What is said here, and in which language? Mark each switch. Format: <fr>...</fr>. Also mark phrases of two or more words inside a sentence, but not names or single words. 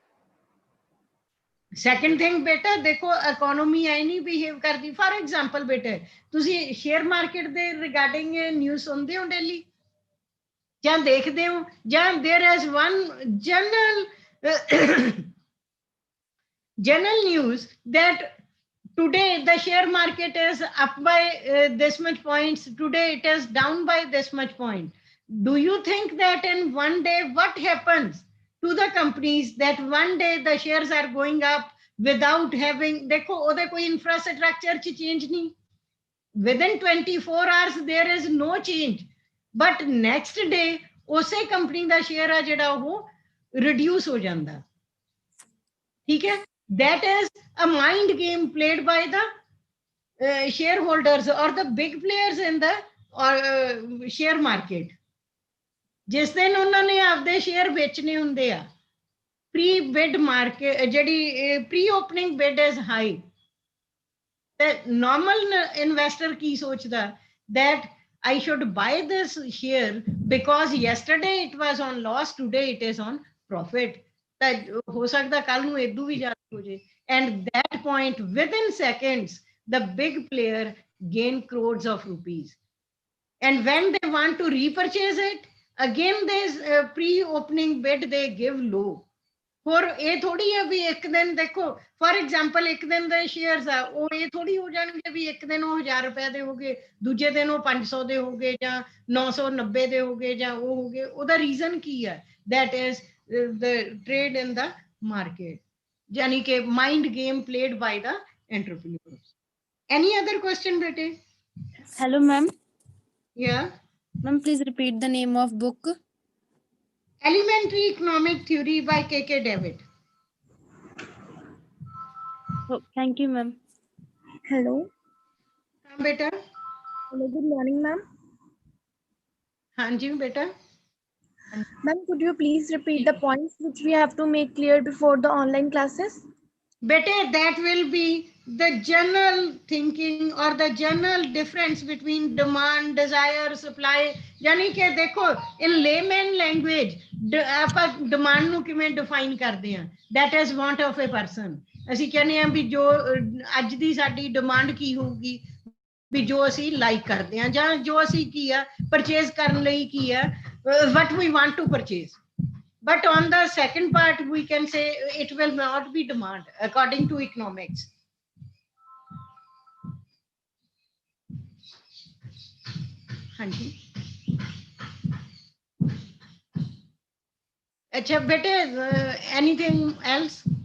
<en>second thing</en> <hi>बेटा देखो</hi> <en>economy</en> <hi>आई नहीं</hi> <en>behave करती for example</en> <pa>ਬੇਟੇ ਤੁਸੀ</pa> <en>share market दे regarding news</en> <hi>सुनते हो</hi> <en>daily</en> <pa>ਜਾਂ ਦੇਖਦੇ ਹੋ ਜਾਂ</pa> <en>there is one general news that today the share market is up by this much points today it is down by this much point do you think that in one day what happens to the companies that one day the shares are going up without having देखो</en> <pa>ਉਹਦੇ ਕੋਈ infrastructure ਚ change ਨਹੀਂ</pa> <en>within 24 hours there is no change but next day</en> <pa>ਉਸੇ ਕੰਪਨੀ ਦਾ ਸ਼ੇਅਰ ਆ ਜਿਹੜਾ ਉਹ ਰਿਡਿਊਸ ਹੋ ਜਾਂਦਾ ਠੀਕ ਹੈ</pa> <en>that is a mind game played by the shareholders or the big players in the share market</en> <pa>ਜਿਸ ਦਿਨ ਉਹਨਾਂ ਨੇ ਆਪਦੇ ਸ਼ੇਅਰ ਵੇਚਣੇ ਹੁੰਦੇ ਆ</pa> <en>pre bid market ਜਿਹੜੀ pre opening bid is high ਤੇ normal investor</en> <pa>ਕੀ ਸੋਚਦਾ</pa> <en>that I should buy this share because yesterday it was on loss today it is on profit that</en> <pa>ਹੋ ਸਕਦਾ ਕੱਲ੍ਹ ਨੂੰ ਏਦੂੰ ਵੀ ਜ਼ਿਆਦਾ ਹੋ ਜਾਏ</pa> <en>and that point within seconds the big player gain crores of rupees and when they want to repurchase it again this pre opening bid they give low</en> <pa>ਹੋਰ ਇਹ ਥੋੜੀ ਹੈ ਵੀ ਇੱਕ ਦਿਨ ਦੇਖੋ</pa> <en>for example</en> <pa>ਇੱਕ ਦਿਨ ਦੇ ਸ਼ੇਅਰਸ ਆ ਉਹ ਇਹ ਥੋੜੀ ਹੋ ਜਾਣਗੇ ਵੀ ਇੱਕ ਦਿਨ ਉਹ 1000 ਰੁਪਏ ਦੇ ਹੋਗੇ ਦੂਜੇ ਦਿਨ ਉਹ 500 ਦੇ ਹੋਗੇ ਜਾਂ 990 ਦੇ ਹੋਗੇ ਜਾਂ ਉਹ ਹੋਗੇ ਉਹਦਾ ਰੀਜ਼ਨ ਕੀ ਹੈ</pa> <en>that is the trade in the market</en> <pa>ਯਾਨੀ ਕਿ</pa> <en>mind game played by the entrepreneurs any other question</en> <pa>bete</pa> <en>Hello, ma'am. yeah Ma'am, please repeat the name of book. Elementary Economic Theory by K.K. David. Oh, thank you, ma'am. Hello. Beta. Hello. Good morning, ma'am.</en> <pa>ਹਾਂਜੀ, ਬੇਟਾ.</pa> <en>Ma'am, could you please repeat the points which we have to make clear before the online classes? Beta, that will be the general thinking or the general difference between demand, desire, supply.</en> <hi>यानी कि देखो</hi> <en>in layman language</en> <pa>ਆਪਾਂ demand ਨੂੰ ਕਿਵੇਂ define ਕਰਦੇ ਹਾਂ</pa> <en>that is want of a person</en> <pa>ਅਸੀਂ ਕਹਿੰਦੇ ਹਾਂ ਵੀ ਜੋ ਅੱਜ ਦੀ ਸਾਡੀ demand ਕੀ ਹੋਊਗੀ ਵੀ ਜੋ ਅਸੀਂ ਲਾਈਕ ਕਰਦੇ ਹਾਂ ਜਾਂ ਜੋ ਅਸੀਂ ਕੀ ਆ ਪਰਚੇਜ਼ ਕਰਨ ਲਈ ਕੀ ਆ</pa> <en>what we want to purchase. But on the second part, we can say it will not be demand according to economics. Hanji.</en> <pa>ਅੱਛਾ ਬੇਟੇ,</pa> <en>anything else?</en>